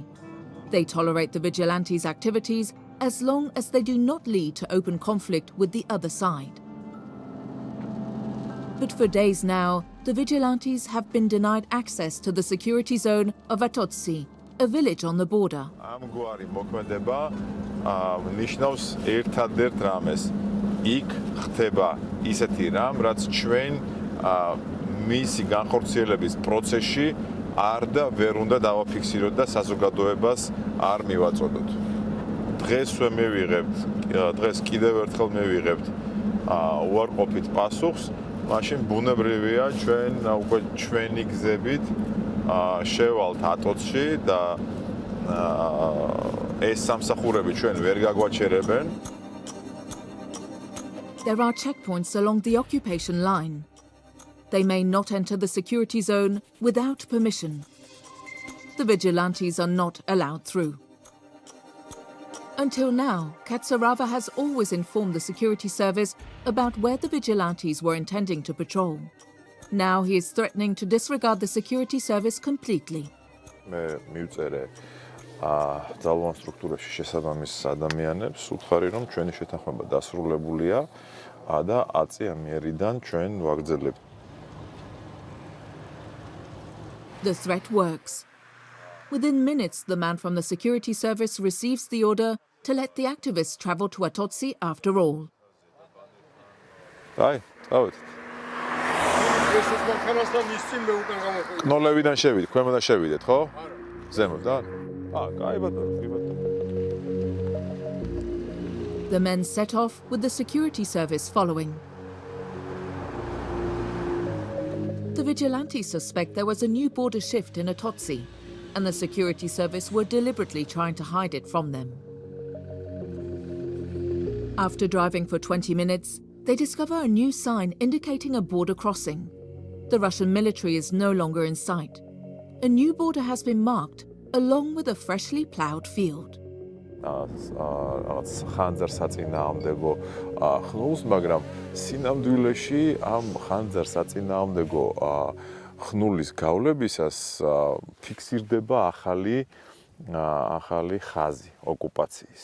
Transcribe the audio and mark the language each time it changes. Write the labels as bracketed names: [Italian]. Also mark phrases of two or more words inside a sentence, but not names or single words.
[English] They tolerate the vigilantes' activities as long as they do not lead to open conflict with the other side. But for days now, the vigilantes have been denied access to the security zone of Atotsi, a village on the border. [Georgian] ამგვარი მოქმედება ნიშნავს ერთადერთ რამეს. იქ ხდება ისეთი რამ, რაც ჩვენ მისი განხორციელების პროცესში არ და ვერ უნდა დავაფიქსიროთ და საზოგადოებას არ მივაწოდოთ. დღესვე მივიღებთ, დღეს კიდევ ერთხელ მივიღებთ უარყოფით პასუხს, მაშინ ბუნებრივია ჩვენ უკვე ჩვენი გზებით შევალთ ატოცში და ეს სამსახურები ჩვენ ვერ გაგვაჩერებენ. [English] There are checkpoints along the occupation line. They may not enter the security zone without permission. The vigilantes are not allowed through. Until now, Katsarava has always informed the security service about where the vigilantes were intending to patrol. Now he is threatening to disregard the security service completely. [Georgian] მე მივწერე ძალოვან სტრუქტურებში შესაბამის ადამიანებს, უთხარი რომ ჩვენი შეთანხმება დასრულებულია და აწია მიერიდან ჩვენ ვაგრძელებთ. [English] The threat works. Within minutes, the man from the security service receives the order to let the activists travel to Atotsi after all. [Georgian] Აი, წავედით. კნოლევიდან შევიდეთ, ქვემოდან შევიდეთ, ხო? ზემოდან? კაი ბატონო, კი ბატონო. [English] The men set off with the security service following. The vigilantes suspect there was a new border shift in Atotsi, and the security service were deliberately trying to hide it from them. After driving for 20 minutes, they discover a new sign indicating a border crossing. The Russian military is no longer in sight. A new border has been marked, along with a freshly ploughed field. [Georgian] რაღაც ხანძარ საწინააღმდეგო ხნულს, მაგრამ სინამდვილეში ამ ხანძარ საწინააღმდეგო ხნულის გავლებისას ფიქსირდება ახალი ხაზი ოკუპაციის.